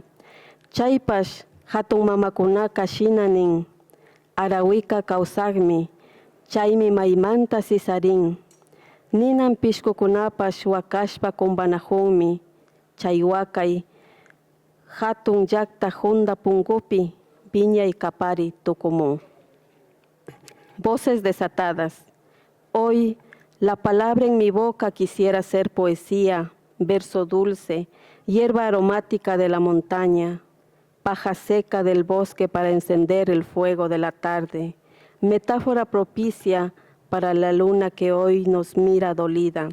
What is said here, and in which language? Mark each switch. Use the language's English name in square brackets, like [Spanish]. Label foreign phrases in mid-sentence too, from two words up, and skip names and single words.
[Quechua] Chaypash hatun mamakunaka shinanin arawika kawsagmi chaymi maymanta sisarin. Ninan pishkukunapash wakashpa kumbanahunmi chay wakay hatun llakta Honda punkupi viñay kapari tukumun. [Spanish] Voces desatadas. Hoy la palabra en mi boca quisiera ser poesía, verso dulce, hierba aromática de la montaña, paja seca del bosque para encender el fuego de la tarde, metáfora propicia para la luna que hoy nos mira dolida.